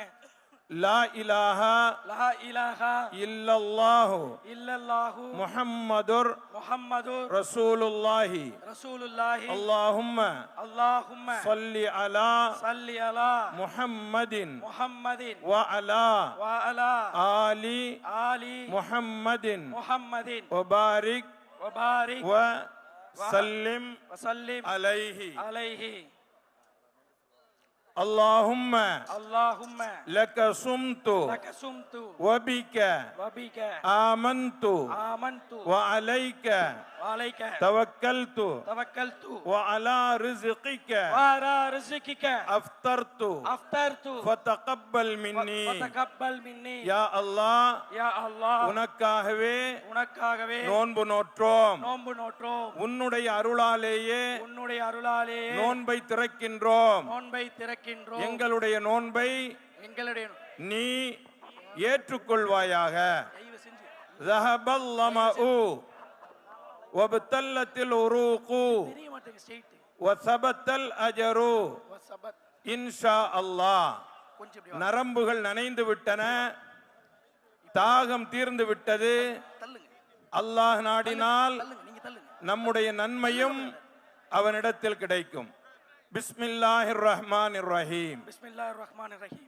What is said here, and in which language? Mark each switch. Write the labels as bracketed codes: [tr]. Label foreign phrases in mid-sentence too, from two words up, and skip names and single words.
[ar] لا إله إلا الله محمد رسول الله اللهم صل على محمد وعلى آل محمد وبارك وسلم عليه. اللهم اللهم لك صمت لك صمت وبك وبك آمنت آمنت وعليك وعليك توكلت توكلت وعلى رزقك وعلى رزقك أفطرت أفطرت فتقبل مني وتقبل مني يا الله يا الله [ta] உனக்காகவே உனக்காகவே நோன்பு நோற்றோம். நோன்பு நோற்றோம். உன்னுடைய அருளாலேயே உன்னுடைய அருளாலே நோன்பை திறக்கின்றோம். நோன்பை திறக்கின்றோம். எங்களுடைய நோன்பை எங்களுடைய நீ ஏற்றுக்கொள்வாயாக. தயவு செஞ்சு [ar] ذهب الظمأ وابتلت العروق [ta] தெரிய மாட்டேங்குது ஸ்ட்ரைட் [ar] وثبت الأجر சபத் إن شاء الله. [ta] கொஞ்சம் இப்படி நரம்புகள் நனைந்து விட்டன, தாகம் தீர்ந்து விட்டது. தள்ளுங்க அல்லாஹ் நாடினால் தள்ளுங்க நீங்க தள்ளுங்க. நம்முடைய நன்மையும் அவனிடத்தில் கிடைக்கும். [ar] بسم الله الرحمن الرحيم. بسم الله الرحمن الرحيم.